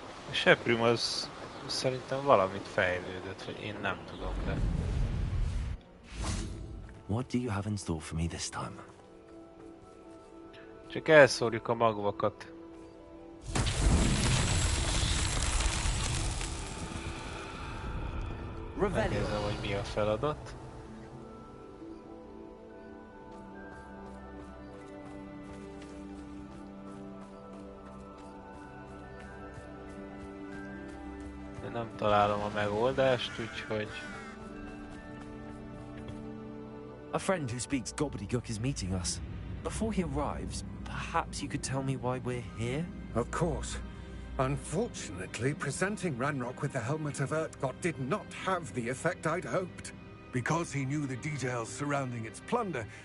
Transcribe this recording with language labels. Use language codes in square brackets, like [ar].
[hu] Seprüm az szerintem valamit fejlődött, vagy én nem tudom, de... [en] What do you have in store for me this time? [hu] Csak elszórjuk a magvakat. Megnézem, hogy mi a feladat. Nem találom a megoldást, úgyhogy... [en] A friend who speaks gobbledygook is meeting us. Before he arrives, perhaps you could tell me why we're here? Of course. Unfortunately, presenting Ranrock with the helmet of Urtkot did not have the effect I'd hoped. Because he knew the details surrounding its plunder,